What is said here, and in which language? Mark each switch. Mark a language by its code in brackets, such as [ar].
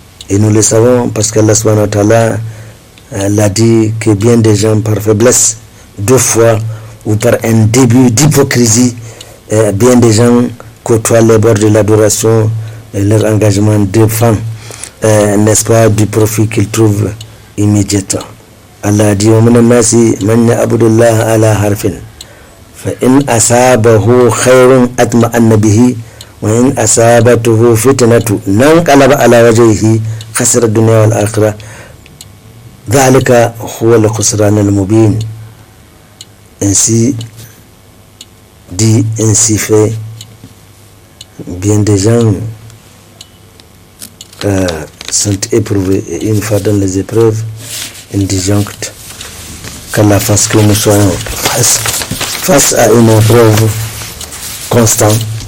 [fr] Et nous le savons parce qu'Allah subhanahu wa ta'ala l'a dit que bien des gens par faiblesse, 2 fois, ou par un début d'hypocrisie, bien des gens côtoient les bords de l'adoration et leur engagement dépend, n'est-ce pas, du profit qu'ils trouvent immédiatement. Allah dit [ar] وَمِنَ النَّاسِ مَنْ يَعْبُدُ اللَّهَ عَلَى حَرْفٍ فَإِنْ أَصَابَهُ خَيْرٌ أَطْمَأَنَّ بِهِ وَإِنْ أَصَابَتْهُ فِتْنَةٌ انقلب على وجهه خسر الدنيا والآخرة ذلك هو الخسران المبين. [fr] Ainsi dit, ainsi fait, bien des gens sont éprouvés, et une fois dans les épreuves, ils disjonctent qu'Allah fasse que nous soyons face à une épreuve constante.